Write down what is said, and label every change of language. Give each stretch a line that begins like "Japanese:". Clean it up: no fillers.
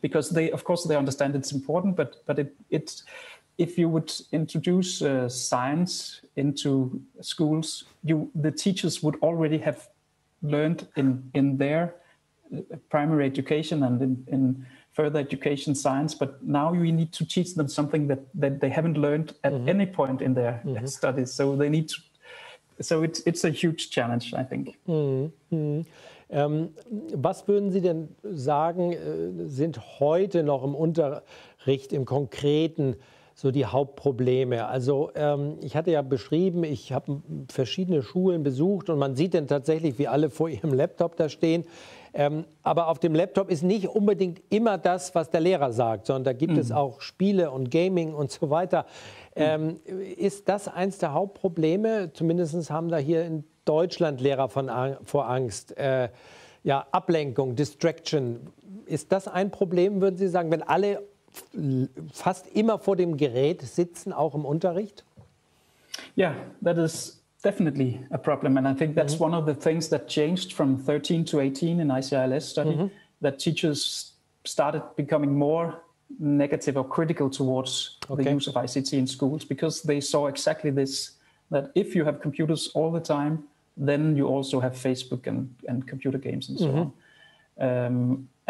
English: Because they understand it's important, but it's if you would introduce science into schools, the teachers would already have learned in their primary education and in further education science, but now you need to teach them something that they haven't learned at any point in their studies. So they need to. So it's a huge challenge, I think.
German: Was würden Sie denn sagen, sind heute noch im Unterricht im Konkreten so die Hauptprobleme? Also ich hatte ja beschrieben, ich habe verschiedene Schulen besucht und man sieht dann tatsächlich, wie alle vor ihrem Laptop da stehen. Aber auf dem Laptop ist nicht unbedingt immer das, was der Lehrer sagt, sondern da gibt es auch Spiele und Gaming und so weiter. Ist das eins der Hauptprobleme? Zumindest haben da hier in Deutschland Lehrer vor Angst. Ja, Ablenkung, Distraction. Ist das ein Problem, würden Sie sagen, wenn alle fast immer vor dem Gerät sitzen, auch im Unterricht?
English: Yeah, that is definitely a problem. And I think that's one of the things that changed from 13 to 18 in ICILS study, that teachers started becoming more negative or critical towards the use of ICT in schools, because they saw exactly this, that if you have computers all the time, then you also have Facebook and computer games and so on.